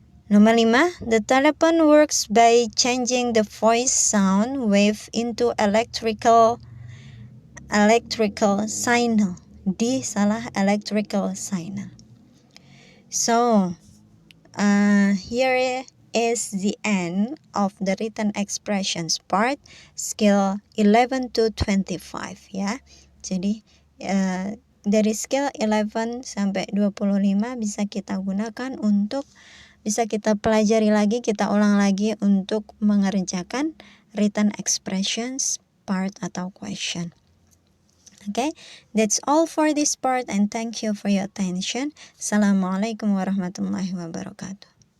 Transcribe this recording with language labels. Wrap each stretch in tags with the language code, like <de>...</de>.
<en>Nomor 5, the telephone works by changing the voice sound wave into electrical signal.</en> <id>D salah,</id> <en>electrical signal. So, here is the end of the written expressions part, skill 11 to 25 ya.</en> <id>Jadi dari skill 11 sampai 25 bisa kita gunakan untuk, bisa kita pelajari lagi, kita ulang lagi untuk mengerjakan written expressions part atau question.</id> <en>Okay, that's all for this part and thank you for your attention.</en> <ar>Assalamualaikum warahmatullahi wabarakatuh.</ar>